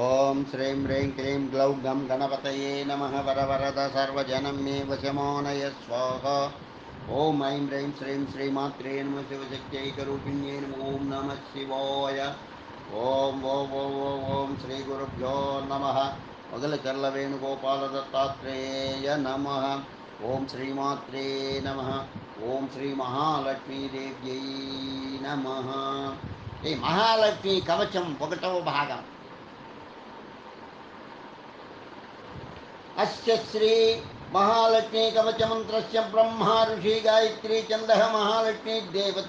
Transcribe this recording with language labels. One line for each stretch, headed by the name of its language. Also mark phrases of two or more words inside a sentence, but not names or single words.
Sanskrit: ॐ श्रीं ह्रीं क्लीं ग्लौं गं गणपतये नमः वरवरद सर्वजनं मे वशमानय स्वाहा ॐ ऐं ह्रीं श्रीं श्रीमात्रे नमः शिवशक्त्यैकरूपिण्ये नमः ॐ नमः शिवाय ॐ श्रीगुरुभ्यो नमः మొదలచర్ల వేణుగోపాల దత్తాత్రేయ నమః ఓం శ్రీమాత్రే నమః ఓం శ్రీ మహాలక్ష్మీదేవ్యై నమః.
Telugu: ఈ మహాలక్ష్మి కవచం ఒకటవ భాగం.
Sanskrit: అస్య శ్రీ మహాలక్ష్మీ కవచమంత్రస్య బ్రహ్మ ఋషి గాయత్రీ ఛందః మహాలక్ష్మీ దేవత.